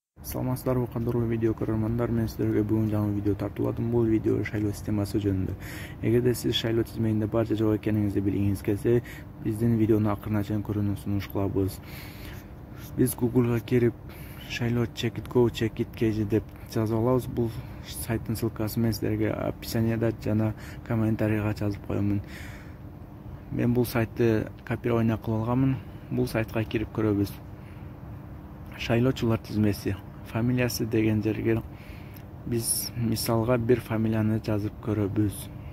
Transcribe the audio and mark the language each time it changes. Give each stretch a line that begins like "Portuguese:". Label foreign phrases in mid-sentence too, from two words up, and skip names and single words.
Kyrgyz: Саламатсыздарбы кадырлуу видео көрөрмандар, мен сиздерге бүгүн жаңы видео тартууладым. Бул видео шайлоо системасы жөнүндө. Эгерде сиз шайлоо тизмегинде бар же жок экениңизди билгиңиз келсе, биздин видеону акырына чейин көрүүнү сунуш кылабыз. Биз Google'га кирип шайлоо
English: check it go check it kg
Kyrgyz: деп жазып алабыз. Бул сайттын ссылкасын мен сиздерге описанияда жана комментарийга жазып коёмун. Мен бул сайтты копирование кылып алганмын. Бул сайтка кирип көрөбүз. Шайлоочулар тизмеси. Фамилиясы деген жерге биз мисалга бир фамилияны жазып көрөбүз.